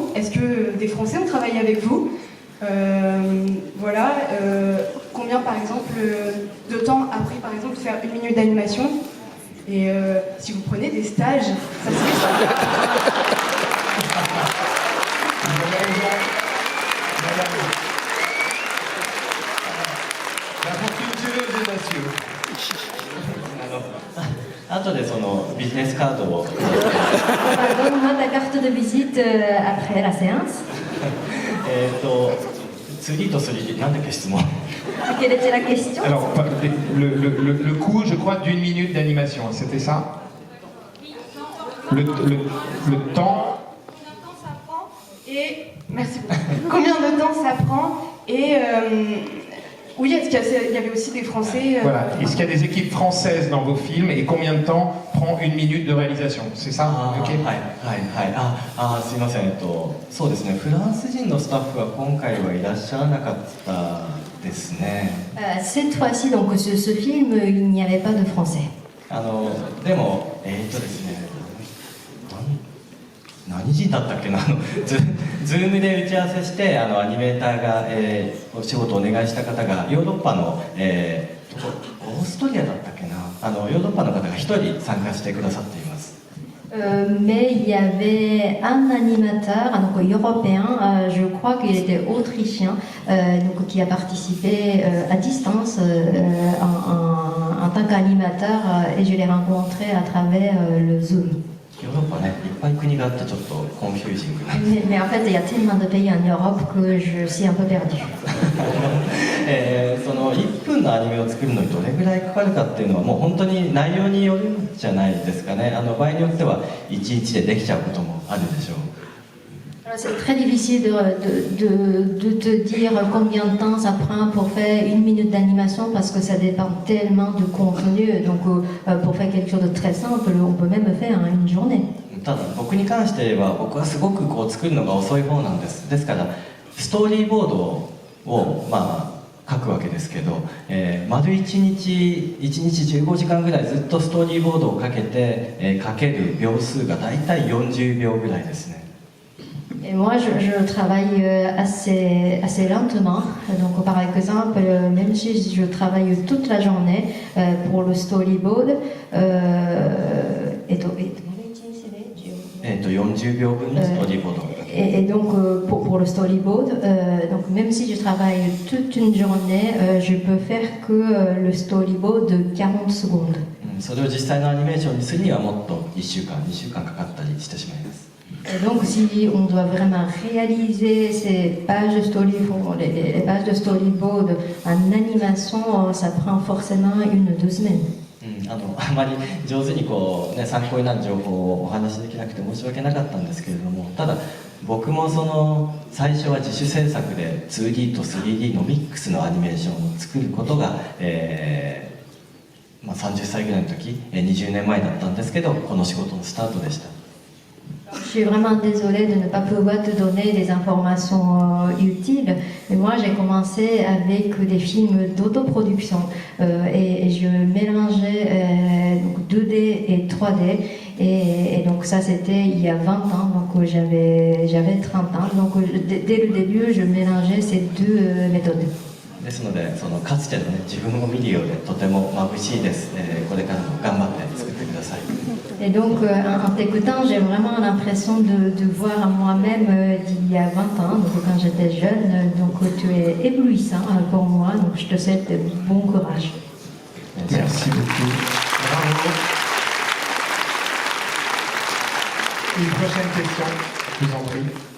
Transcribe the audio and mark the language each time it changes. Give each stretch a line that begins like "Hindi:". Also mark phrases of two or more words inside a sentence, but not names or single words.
French: Est-ce que des Français ont travaillé avec vous? Combien, par exemple, de temps a pris, par exemple, de faire 1 minute d'animation? Et si vous prenez des stages, ça serait... La fortune des messieurs.
Japanese: 後でそのビジネスカードを
French: Donne-moi ta carte de visite après la séance.
Japanese: 次と3なんだっけ質問
French: Quelle était la question? Alors, le coût, je crois, d'1 minute d'animation, c'était ça? Le temps. Et merci beaucoup. Combien de temps ça prend? Et oui, est-ce qu'il y avait aussi des Français Voilà. Est-ce qu'il y a des équipes françaises dans vos films et combien de temps prend 1 minute de réalisation? C'est ça? Ok.
Japanese: すいません。そうですね。フランス人のスタッフは今回はいらっしゃらなかったですね。
French: Cette fois-ci, donc ce film, il n'y avait pas de français.
Japanese: でもですね。何人だったっけなズームで打ち合わせしてアニメーターが、お仕事をお願いした方がヨーロッパの、オーストリアだったっけなヨーロッパの方が1人参加してくださっています。
French: Mais il y avait un animateur donc européen, je crois qu'il était autrichien, donc, qui a participé à distance en tant qu'animateur et je l'ai rencontré à travers le Zoom.
Japanese: かね、いっぱい国があってちょっとコンフュージングな
French: Mais en fait, il y a tellement de pays en Europe que je suis un peu perdue.
Japanese: その1分のアニメを作るのにどれぐらいかかるかっていうのはもう本当に内容によるんじゃないですかね。場合によっては1日でできちゃうこともあるでしょう。
French: C'est très difficile de te dire combien de temps ça prend pour faire 1 minute d'animation parce que ça dépend tellement du contenu. Donc pour faire quelque chose de très simple, on peut même faire une journée.
Japanese: ただ僕に関しては僕はすごくこう作るのが遅い方なんです。ですからストーリーボードを書くわけですけど、丸1日15時間ぐらいずっとストーリーボードをかけて、かける秒数がだいたい40秒ぐらいですね。
French: Et moi, je travaille assez lentement. Donc, par exemple, même si je travaille toute la journée pour le storyboard,
Japanese: 40 秒分のストーリーボード。
French: Et donc, pour le storyboard, donc même si je travaille toute une journée, je peux faire que le storyboard de 40 secondes.
Japanese: それを実際のアニメーションにするにはもっと1週間、2週間かかったりしてしまいます。
French: Et donc, si on doit vraiment réaliser ces pages de storyboard, les pages de storyboard en animation, ça prend forcément 1 ou 2 semaines.
Japanese: あまり上手にこう、ね、参考になる情報をお話しできなくて申し訳なかったんですけれども、ただ僕もその最初は自主制作で 2D と 3D のミックスのアニメーションを作ることが、30歳ぐらいの時、20年前だったんですけど、この仕事のスタートでした。
French: Je suis vraiment désolée de ne pas pouvoir te donner des informations utiles, mais moi j'ai commencé avec des films d'autoproduction et je mélangeais donc 2D et 3D et donc ça c'était il y a 20 ans, donc j'avais 30 ans, donc dès le début je mélangeais ces 2 méthodes.
Japanese: ですので、そのかつてのね、自分を見るようでとても眩しいです。これからも頑張って作ってください。
French: Et donc, en t'écoutant, j'ai vraiment l'impression de voir moi-même d'il y a 20 ans, donc quand j'étais jeune. Donc, tu es éblouissant pour moi, donc je te souhaite bon courage. Merci beaucoup. Bravo. Une prochaine question, je vous en prie.